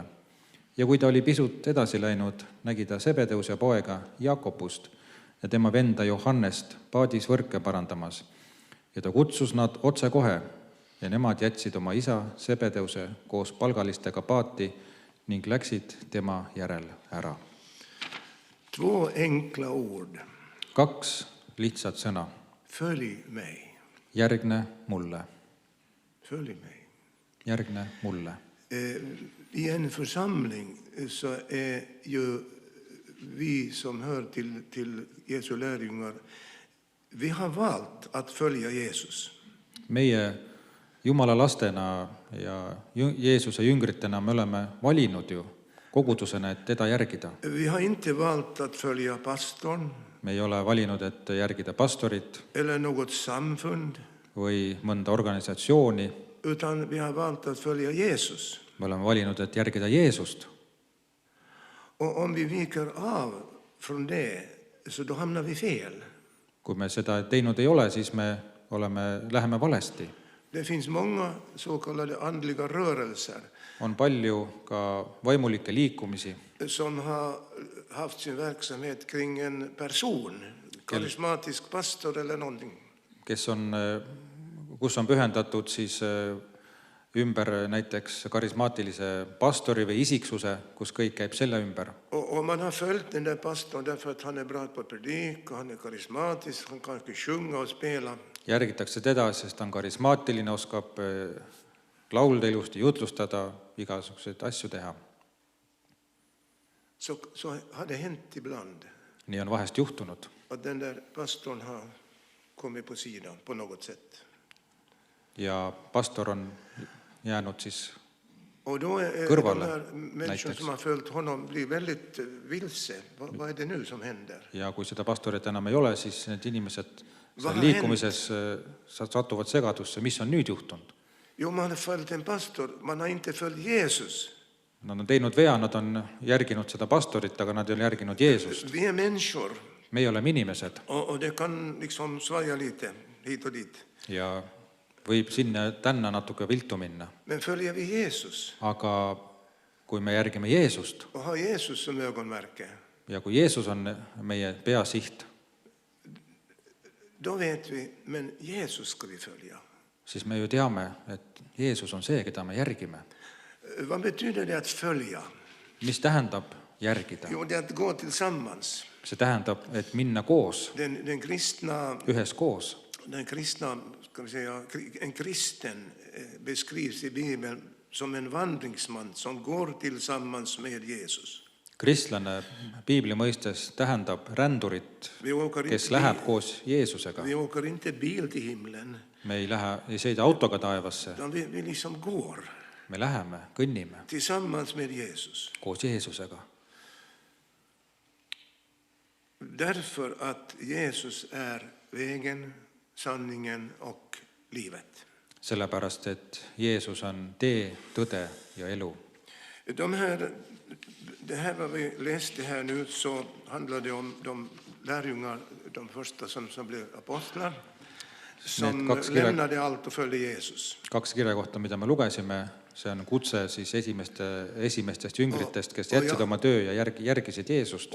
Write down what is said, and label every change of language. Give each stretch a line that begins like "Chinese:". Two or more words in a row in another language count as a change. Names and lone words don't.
Estonian: Ja kui ta oli pisut edasi läinud, nägi ta Sebedeuse poega Jakobust ja tema venda Johannest paadis võrke parandamas. Ja ta kutsus nad otse kohe ja nemad jätsid oma isa Sebedeuse koos palgalistega paati ning läksid tema järel ära.
Swedish: 2 enkla ord.
Estonian: 2 lihtsat sõna.
Swedish: Följ mig.
Estonian: Järgne mulle.
Swedish: Följ mig.
Estonian: Järgne mulle.
Swedish: I en församling så är ju vi som hör till Jesu lärjungar, vi har valt att följa Jesus.
Estonian: Meie Jumala lastena ja Jeesuse jüngritena me oleme valinud ju kogudusena, et teda järgida.
Swedish: Vi har inte valt att följa pastorn.
Estonian: Me ei ole valinud, et järgida pastorit
Swedish: eller något samfund,
Estonian: või mõnda organisatsiooni.
Swedish: utan vi har valt att följa Jesus.
Estonian: Me oleme valinud, et järgida Jeesust.
Swedish: Och om vi viker av från det, så då hamnar vi fel.
Estonian: Kui me seda teinud ei ole, siis me läheme valesti.
Swedish: Det finns många så kallade andliga rörelser
Estonian: On palju ka vaimulikke liikumisi,
Swedish: som har haft sin verksamhet kring en person, karismatisk pastor eller någonting.
Estonian: kus on pühendatud siis ümber näiteks karismaatilise pastori või isiksuse, kus kõik käib selle ümber.
Swedish: Och man har följt den där pastorn därför att han är bra på att predika, han är karismatisk, han kan sjunga och spela.
Estonian: Järgitakse teda, sest ta on karismaatiline, oskab laulda ilusti, jutlustada, igasuguseid asju teha.
Swedish: Så har det hänt ibland
Estonian: Nii on vahest juhtunud,
Swedish: att den där pastorn har kommit på sidan på något sätt.
Estonian: ja pastor on jäänud siis
Swedish: Och då är
Estonian: Kõrvale,
Swedish: de här människor
Estonian: näiteks.
Swedish: som har följt honom blir väldigt vilse. Vad är det nu som händer?
Estonian: ja kui seda pastorit enam ei ole, siis need inimesed seal Vahend. liikumises satuvad segadusse, mis on nüüd juhtunud.
Swedish: Jo, man har följt en pastor, man har inte följt Jesus.
Estonian: Nad on teinud vea, nad on järginud seda pastorit, aga nad ei ole järginud Jeesust.
Swedish: Vi är människor
Estonian: Meie oleme inimesed
Swedish: och det kan liksom svaja lite hit och dit.
Estonian: ja võib sinna tänna natuke viltu minna.
Swedish: Men följer vi Jesus
Estonian: Aga kui me järgime Jeesust
Swedish: och har Jesus som ögonmärke,
Estonian: ja kui Jeesus on meie peasiht,
Swedish: då vet vi, men Jesus ska vi följa.
Estonian: siis me ju teame, et Jeesus on see, keda me järgime.
Swedish: Vad betyder det att följa?
Estonian: Mis tähendab järgida?
Swedish: Jo, det är att gå tillsammans.
Estonian: See tähendab, et minna koos,
Swedish: Den kristna,
Estonian: üheskoos.
Swedish: ska vi säga, en kristen beskrivs i Bibeln som en vandringsman som går tillsammans med Jesus.
Estonian: Kristlane piibli mõistes tähendab rändurit, kes läheb koos Jeesusega.
Swedish: Vi åker inte bil till himlen,
Estonian: Me ei sõida autoga taevasse,
Swedish: utan vi liksom går
Estonian: me läheme, kõnnime
Swedish: tillsammans med Jesus.
Estonian: koos Jeesusega.
Swedish: Därför att Jesus är vägen, sanningen och livet.
Estonian: Sellepärast, et Jeesus on tee, tõde ja elu.
Swedish: Det här vad vi läste här nu, så handlar det om de lärjungar, de första som blev apostlar, som lämnade allt och följde Jesus.
Estonian: 2 kirja kohta, mida me lugesime, see on kutse siis esimestest jüngritest, kes jätsid oma töö ja järgisid Jeesust.